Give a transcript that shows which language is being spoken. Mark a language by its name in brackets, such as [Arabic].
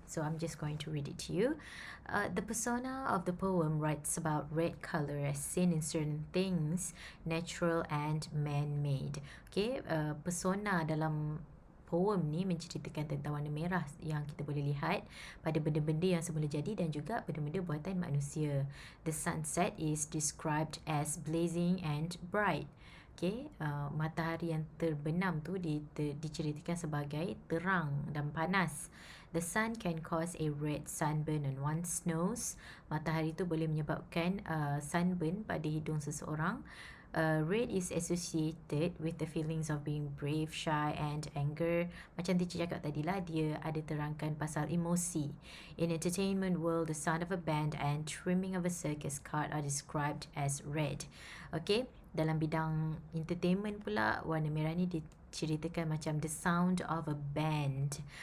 [English] So I'm just going to read it to you. The persona of the poem writes about red color as seen in certain things, natural and man-made. [Malay] Okay, persona dalam poem ni menceritakan tentang warna merah yang kita boleh lihat pada benda-benda yang semula jadi dan juga benda-benda buatan manusia. [English] The sunset is described as blazing and bright. [Malay] Okay, matahari yang terbenam tu diceritakan sebagai terang dan panas. [English] The sun can cause a red sunburn on one's nose. [Malay] Matahari tu boleh menyebabkan sunburn pada hidung seseorang. [English] Red is associated with the feelings of being brave, shy and anger. [Malay] Macam teacher cakap tadi lah, dia ada terangkan pasal emosi. [English] In entertainment world, the sound of a band and trimming of a circus cart are described as red. [Malay] Okay, dalam bidang entertainment pula, warna merah ni diceritakan macam [English] the sound of a band.